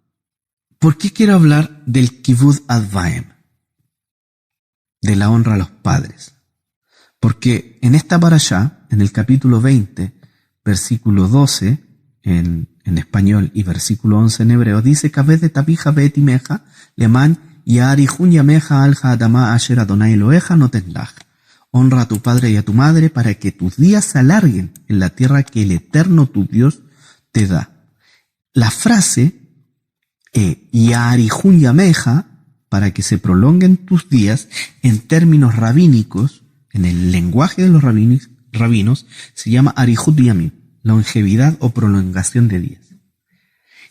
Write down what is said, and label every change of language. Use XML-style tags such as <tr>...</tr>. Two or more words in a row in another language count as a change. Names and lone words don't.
<es>¿Por qué quiero hablar del</es> <he>כיבוד אב ואם?</he> <es>De la honra a los padres. Porque en esta parashá, en el capítulo 20, versículo 12, en español, y versículo 11 en hebreo, dice:</es> <he>כבד את אביך ואת אמך, למען יאריכון ימיך על האדמה אשר אדוני אלהיך נתן לך.</he> <es>Honra a tu padre y a tu madre para que tus días se alarguen en la tierra que el Eterno tu Dios te da. La frase</es> <he>יאריכון ימיך,</he> <es>para que se prolonguen tus días, en términos rabínicos, en el lenguaje de los rabinos, se llama</es> <he>אריכות ימים,</he> <es>longevidad o prolongación de días.</es>